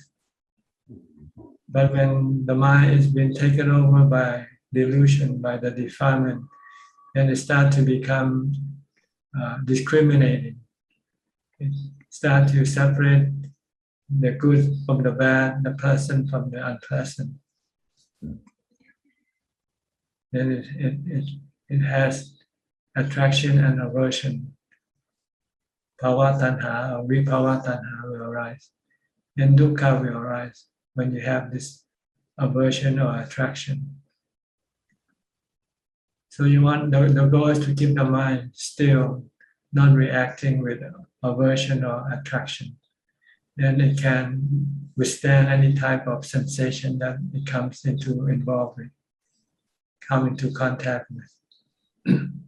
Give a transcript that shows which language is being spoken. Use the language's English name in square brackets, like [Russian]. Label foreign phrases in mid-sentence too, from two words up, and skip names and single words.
[English] But when the mind is being taken over by delusion, by the defilement, then it starts to become discriminating. It starts to separate the good from the bad, the pleasant from the unpleasant. Then it has attraction and aversion. [Pali] Bhava tanha or vibhava tanha [English] will arise. Then dukkha will arise when you have this aversion or attraction. So you want the goal is to keep the mind still, not reacting with aversion or attraction. Then it can withstand any type of sensation that it comes involved with, come into contact with.